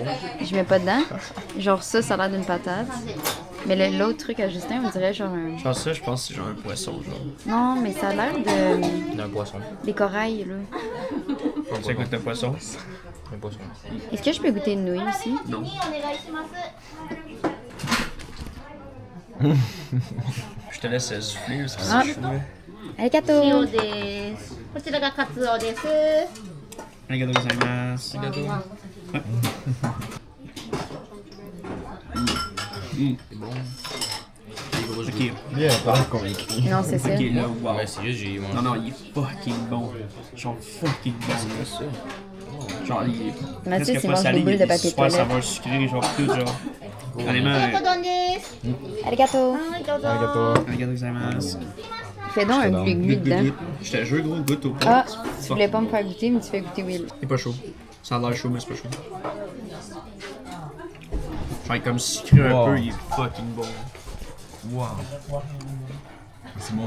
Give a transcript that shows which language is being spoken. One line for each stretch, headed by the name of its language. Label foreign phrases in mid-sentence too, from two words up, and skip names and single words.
French: Je mets pas dedans. Genre ça a l'air d'une patate. Mais l'autre truc à Justin, on dirait genre un... Genre ça, je pense que c'est genre un poisson, genre. Non, mais ça a l'air de... D'un poisson. des corails, là. Ça goûte le poisson? Un poisson. Est-ce que je peux goûter une nouille aussi? Non.
Japanese: お願いします。
French: Je te laisse souffler parce que Ah. c'est chaud. là. arigato!
Japanese: 塩です。こちらがカツオです。ありがとうございます.
French: C'est bon. Des gros Ok. joues. Bien, pas convaincu. Non, c'est ça. Ok, là, wow. Ouais, c'est juste, j'ai mangé. Non, non, il est fucking bon. Genre fucking bon. C'est ça. Genre, il est Mathieu, presque c'est pas mange salé, des boules il de est papier super toilette. saveur sucré, genre tout, genre. Honnêtement,
Japanese: 親子丼です。 Arigato! はい、どうぞ。 Arigato. ありがとうございます.
French: Fais donc un glu-glu dedans. Je te jure, gros, goûte au pot. Ah, tu voulais pas me faire goûter, mais tu fais goûter Will. Il est pas chaud. Ça a l'air chaud, mais c'est pas chaud. Genre, il est comme sucré un Wow. peu, il est fucking bon. Wow. C'est bon.